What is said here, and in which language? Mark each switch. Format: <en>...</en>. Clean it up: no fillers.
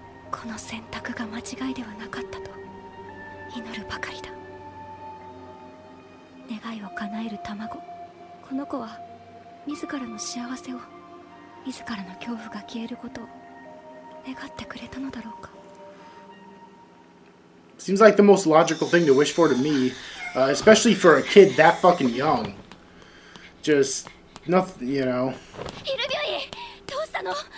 <ja>この選択が間違いではなかったと祈るばかりだ。願いを叶える卵。この子は自らの幸せを、自らの恐怖が消えることを願ってくれたのだろうか。</ja> <en>Seems like the most logical thing to wish for to me, especially for a kid that fucking young. Just nothing, you know.</en> <ja>IRUMYUUI, どうしたの</ja>